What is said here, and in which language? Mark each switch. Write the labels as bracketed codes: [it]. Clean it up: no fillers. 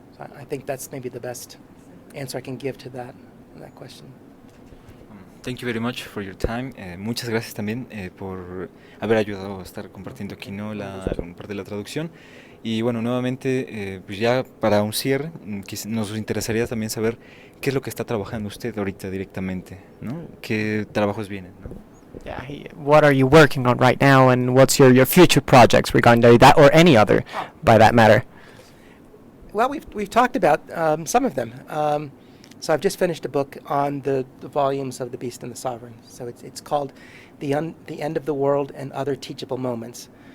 [en] So I think that's maybe the best answer I can give to that question. Thank you very much for your time. [es] Muchas gracias también por haber ayudado a estar compartiendo aquí parte de la traducción. Y bueno, nuevamente, pues ya para un cierre, nos interesaría también saber qué es lo que está trabajando usted ahorita directamente, ¿no? ¿Qué trabajos vienen, ¿no? [en] Yeah, what are you working on right now, and what's your future projects regarding that or any other, by that matter? Well, we've talked about some of them. So I've just finished a book on the volumes of The Beast and the Sovereign. So it's called The End of the World and Other Teachable Moments.